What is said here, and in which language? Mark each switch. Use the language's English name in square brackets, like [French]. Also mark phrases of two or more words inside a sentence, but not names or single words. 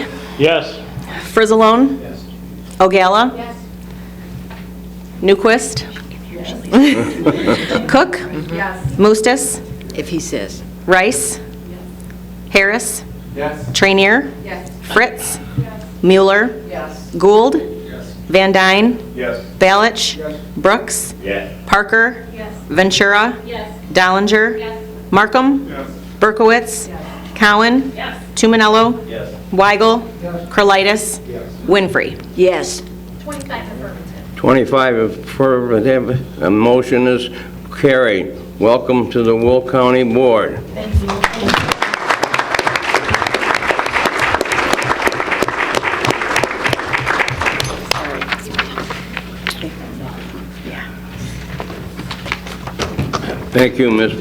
[English] Yes. Frizzalone. Yes. Ogala. Yes. Newquist. Cook. Yes. Mustis. If he says. Rice. Harris. Yes. Trainier. Yes. Fritz. Mueller. Yes. Gould. Van Dyne. Yes. Balich. Brooks. Yes. Parker. Yes. Ventura. Yes. Dollinger. Yes. Markham. Yes. Berkowitz. Cowan. Yes. Tumanello. Yes. Weigel. Krolitis. Yes. Winfrey. Yes. 25 affirmative, a motion is carried. Welcome to the Will County Board. Thank you, Ms.